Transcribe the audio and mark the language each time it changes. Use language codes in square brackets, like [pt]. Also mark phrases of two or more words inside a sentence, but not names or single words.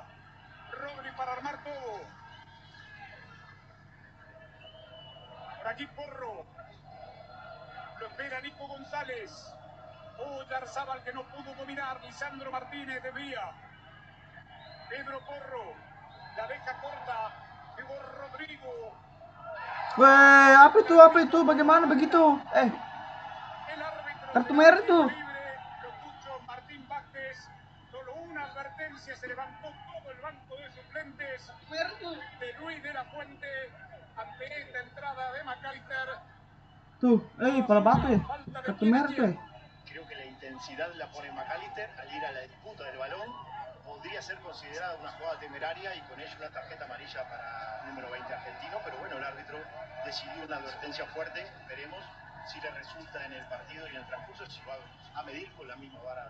[es] Rodri para armar todo. Por aquí Porro. Lo espera Nico González. Oyarzábal que no pudo dominar. Lisandro Martínez desvía. Pedro Porro. La deja corta. Llegó Rodrigo. [id] Weh, apa itu? Bagaimana begitu? Kartu merah tuh. [es] Solo una advertencia, se levantó todo el banco de suplentes de Luis de la Fuente ante esta entrada de McAllister. [id] Tuh, pala batu ya. Kartu merah tuh. [es] Creo que la intensidad la pone McAllister al ir a la disputa del balón. Podría ser considerada una jugada temeraria y con ello una tarjeta amarilla para el número 20 argentino, pero bueno, el árbitro decidió una advertencia fuerte. Veremos si le resulta en el partido y en el transcurso, si va a medir con la misma vara.